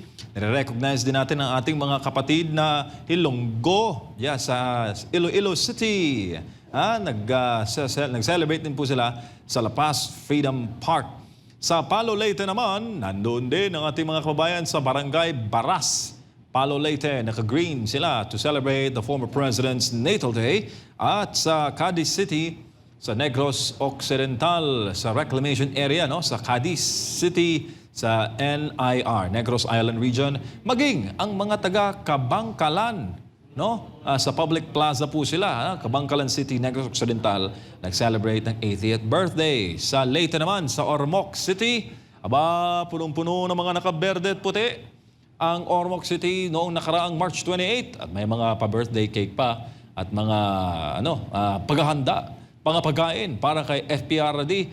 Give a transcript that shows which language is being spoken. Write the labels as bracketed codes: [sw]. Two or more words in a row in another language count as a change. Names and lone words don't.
[tl] Nire-recognize din natin ang ating mga kapatid na Ilonggo sa Iloilo City. Nag-celebrate din po sila sa La Paz Freedom Park. Sa Palo Leyte naman, nandoon din ang ating mga kababayan sa Barangay Baras, Palo Leyte. Naka-green sila [en] to celebrate the former president's natal day. [tl] At sa Cadiz City, sa Negros Occidental, sa reclamation area, sa Cadiz City, sa NIR, Negros Island Region, maging ang mga taga-Kabangkalan, sa public plaza po sila, Kabangkalan City, Negros Occidental, nag-celebrate ng 80th birthday. Sa Leyte naman, sa Ormoc City, punong-puno ng mga nakaberde at puti ang Ormoc City noong nakaraang March 28 at may mga pa-birthday cake pa at mga paghahanda, pagkain para kay FPRD.